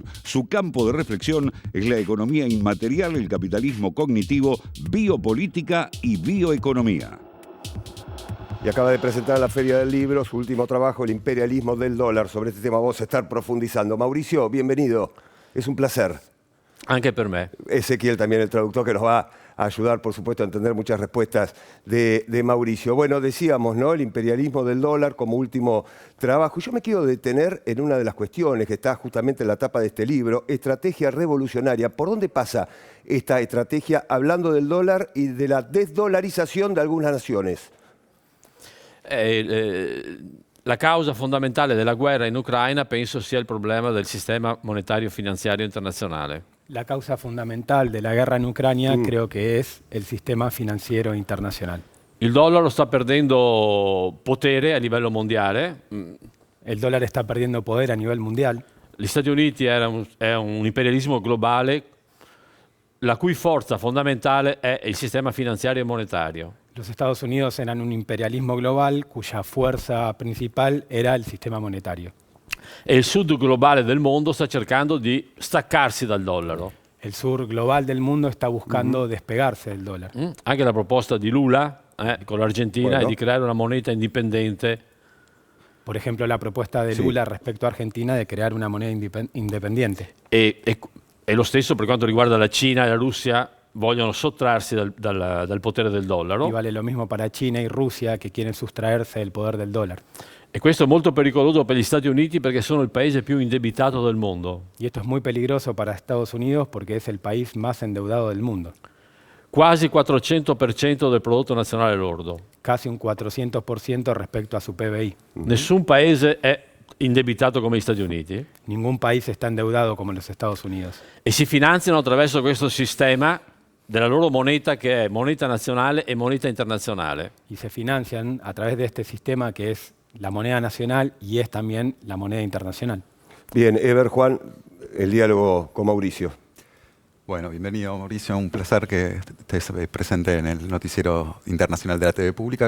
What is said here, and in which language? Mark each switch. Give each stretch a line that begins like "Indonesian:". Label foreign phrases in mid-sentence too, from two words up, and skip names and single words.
Spanish: Su campo de reflexión es la economía inmaterial, el capitalismo cognitivo, biopolítica y bioeconomía. Y acaba de presentar en la Feria del Libro su último trabajo, El imperialismo del dólar. Sobre este tema vamos a estar profundizando. Mauricio, bienvenido. Es un placer.
Italian: Anche per me.
Spanish: Ezequiel también, el traductor, que nos va a ayudar, por supuesto, a entender muchas respuestas de Mauricio. Bueno, decíamos, ¿no? El imperialismo del dólar como último trabajo. Yo me quiero detener en una de las cuestiones que está justamente en la tapa de este libro, estrategia revolucionaria. ¿Por dónde pasa esta estrategia hablando del dólar y de la desdolarización de algunas naciones?
Italian: La causa fondamentale della guerra in Ucraina penso sia il problema del sistema monetario finanziario internazionale.
Spanish: La causa fundamental de la guerra en Ucrania creo que es el sistema financiero internacional.
Italian: Il dollaro sta perdendo potere a livello mondiale.
Spanish: El dólar está perdiendo poder a nivel mundial.
Italian: Gli Stati Uniti è un imperialismo globale la cui forza fondamentale è il sistema finanziario e monetario.
Spanish: Los Estados Unidos eran un imperialismo global cuya fuerza principal era el sistema monetario.
Italian: E il sud globale del mondo sta cercando di staccarsi dal dollaro.
Spanish: El sur global del mundo está buscando despegarse del dólar.
Italian: Anche la proposta di Lula con l'Argentina è di creare una moneta indipendente.
Spanish: Por ejemplo, la propuesta de Lula respecto a Argentina de crear una moneda independiente.
Italian: E lo stesso per quanto riguarda la Cina e la Russia, vogliono sottrarsi dal potere del dollaro.
Spanish: Y vale lo mismo para China y Rusia, que quieren sustraerse del poder del dólar.
Italian: E questo è molto pericoloso per gli Stati Uniti perché sono il paese più indebitato del mondo.
Spanish: Y esto es muy peligroso para Estados Unidos porque es el país más endeudado del mundo.
Italian: Quasi 400% del prodotto nazionale lordo.
Spanish: Casi un 400% respecto a su PBI.
Italian: Nessun paese è indebitato come gli Stati Uniti.
Spanish: Ningún país está endeudado como los Estados Unidos.
Italian: E si finanziano attraverso questo sistema della loro moneta che è moneta nazionale e moneta internazionale.
Spanish: Y se financian a través de este sistema que es la moneda nacional y es también la moneda internacional. Bien, Ever, Juan, el diálogo con Mauricio. Bueno, bienvenido Mauricio, un placer que estés presente en el Noticiero Internacional de la TV Pública.